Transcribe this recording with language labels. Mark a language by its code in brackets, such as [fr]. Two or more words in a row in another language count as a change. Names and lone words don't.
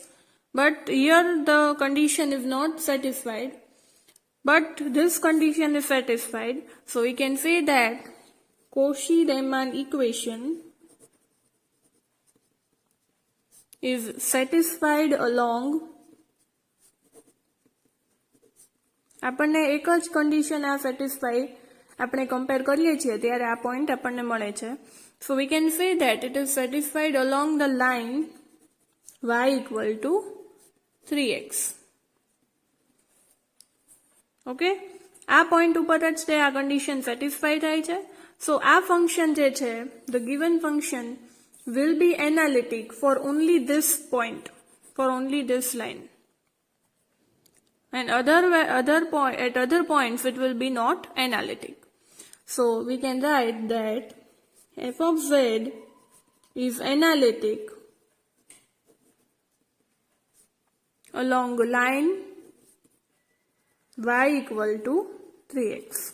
[en] But here the condition is not satisfied. But this condition is satisfied. So we can say that Cauchy-Riemann equation is satisfied along. [gu] આપણને એક જ condition આ satisfy આપણે compare કરીએ છીએ ત્યારે આ point આપણને મળે છે. [en] So we can say that it is satisfied along the line y equal to 3x. [gu] Okay? આ point ઉપર જ તે આ [en] condition satisfy [gu] થાય છે. So આ function જે છે, [en] the given function will be analytic for only this point, for only this line. And at other points it will be not analytic. So we can write that f of z is analytic along line y equal to 3x.